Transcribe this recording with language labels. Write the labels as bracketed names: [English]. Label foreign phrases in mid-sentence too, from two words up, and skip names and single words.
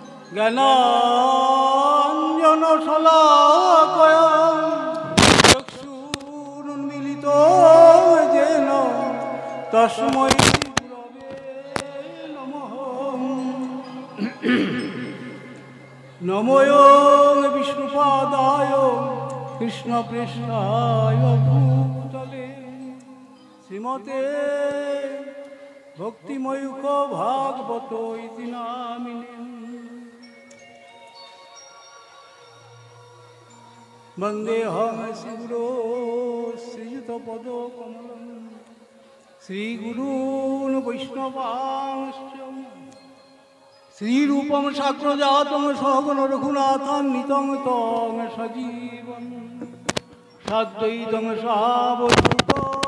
[Sanskrit] জ্ঞানাঞ্জন শলাকয়া চক্ষুরুন্মিলিত যেন তস্मै গুরবে নমঃ। নমোয়ং বিষ্ণুপাদায় কৃষ্ণপৃষ্ঠায় ভূতলে শ্রীমতে ভক্তিময়ূখ ভাগবত ইতি নামিনে। বন্দেহং শ্রীগুরো শ্রীযুতপদকমলং শ্রীগুরূन् বৈষ্ণবাংশ্চ শ্রীরূপং সাগ্রজাতং সহগণ রঘুনাথান্বিতং তং সজীবং সাদ্বৈতং সাবধূতং